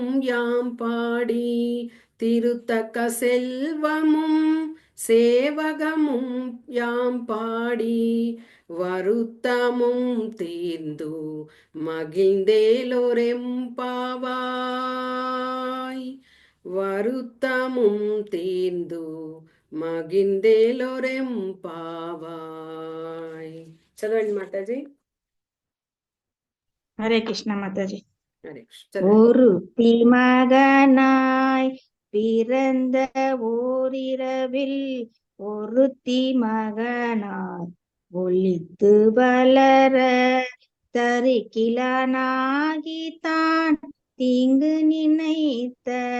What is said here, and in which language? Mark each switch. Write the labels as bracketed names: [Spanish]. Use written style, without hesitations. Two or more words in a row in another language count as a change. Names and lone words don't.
[Tamil] யாம் பாடி திருத்தக்க செல்வமும் சேவகமும் யாம் பாடி வருத்தமும் தீர்ந்து மகிழ்ந்தேலோரெம்பாவாய் வருத்தமும் தீர்ந்து మగిందేలోరెంపావాయ్. [Telugu] చదవండి మాతాజీ. హరే కృష్ణ మాతాజీ. హరే కృష్ణ. [Tamil] ஒருத்தி மகனாய் பிறந்த ஓரிரவில் ஒருத்தி மகனாய் ஒளித்து வளர தருக்கிலானாகித்தான் தீங்கு நினைத்த